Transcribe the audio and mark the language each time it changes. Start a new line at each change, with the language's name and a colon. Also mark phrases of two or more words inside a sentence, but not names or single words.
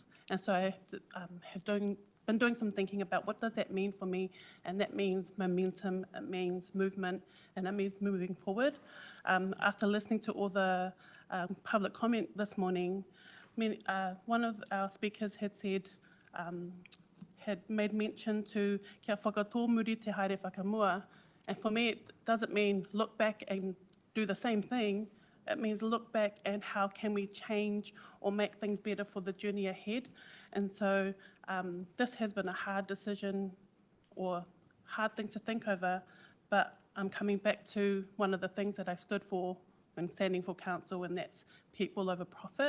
English: And so I have been doing some thinking about what does that mean for me, and that means momentum, it means movement, and it means moving forward. After listening to all the public comment this morning, one of our speakers had said, had made mention to
Māori: kia whakatō muri te haere whakamua,
English: and for me it doesn't mean look back and do the same thing. It means look back and how can we change or make things better for the journey ahead. And so this has been a hard decision or hard thing to think over, but I'm coming back to one of the things that I stood for when standing for council, and that's people over profit.